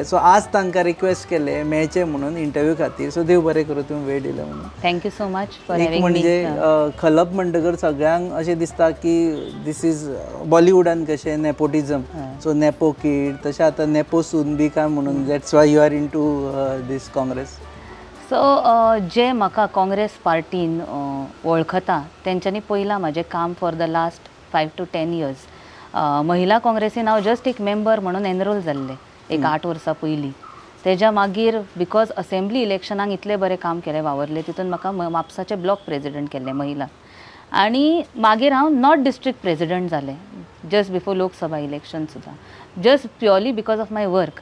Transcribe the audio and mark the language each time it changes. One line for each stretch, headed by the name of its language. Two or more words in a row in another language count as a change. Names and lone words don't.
Konkani: सो आज तांकां रिक्वेस्ट केले मेळचे म्हणून इंटरव्यू खातीर. सो देव बरें करूं तुवें वेळ दिलो म्हणून.
English: thank you so much for
Konkani: एक
English: having me.
Konkani: म्हणजे खलप म्हणटकर सगळ्यांक अशें दिसता की
English: this is
Konkani: बॉलिवूडान कशें नेपोटिजम. सो
English: nepo kid
Konkani: तशें आतां नेपो सून बी काय म्हणून
English: that's why you are into this Congress.
Konkani: सो जे म्हाका काँग्रेस पार्टीन वळखता तेंच्यांनी पयलां म्हाजें काम
English: for the last 5 to 10 years.
Konkani: महिला काँग्रेसीन हांव जस्ट एक मेंबर म्हणून एनरोल जाल्लें एक 8 वर्सां पयलीं. तेज्या मागीर बिकॉज असेंब्ली इलेक्शनाक इतलें बरें काम केलें वावरलें तितून म्हाका म्हापसाचे
English: block president
Konkani: केल्लें महिला. आनी मागीर हांव
English: North District President
Konkani: जालें
English: just before Lok Sabha election
Konkani: सुद्दां
English: just purely because of my work.